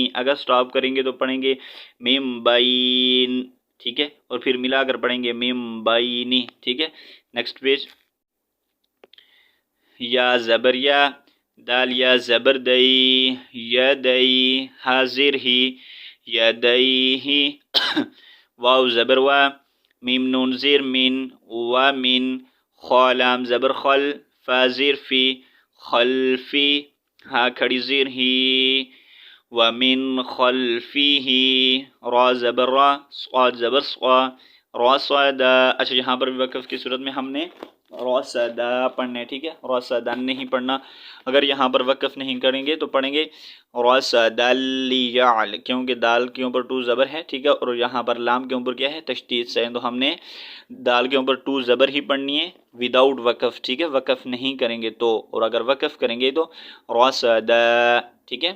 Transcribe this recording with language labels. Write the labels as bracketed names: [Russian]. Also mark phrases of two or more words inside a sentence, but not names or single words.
[Urdu] اگر سٹاپ کریں گے تو پڑھیں گے میم بائن، ٹھیک ہے، اور پھر ملا کر پڑھیں گے میم بائنی، ٹھیک ہے. [English] next page, [Urdu] یا زبر یا، دال یا زبر دئی، یدئی، حاضر ہی، یدئی، واو زبر وا، میم نون زیر من، و من، خا لام زبر خل، فا زیر فی، خلفی، ہا کھڑی زیر ہی، [Arabic] ومن خلفه، [Urdu] را زبر را، صاد زبر صا، رصدا. اچھا یہاں پر بھی وقف کی صورت میں ہم نے رصدا پڑھنا ہے، ٹھیک ہے، رصدا نہیں پڑھنا. اگر یہاں پر وقف نہیں کریں گے تو پڑھیں گے رصدا لیعل، کیونکہ دال کے اوپر ٹو زبر ہے، ٹھیک ہے، اور یہاں پر لام کے اوپر کیا ہے، تشدید سے، تو ہم نے دال کے اوپر ٹو زبر ہی پڑھنی ہے وداؤٹ وقف، ٹھیک ہے، وقف نہیں کریں گے تو، اور اگر وقف کریں گے تو رصدا، ٹھیک ہے.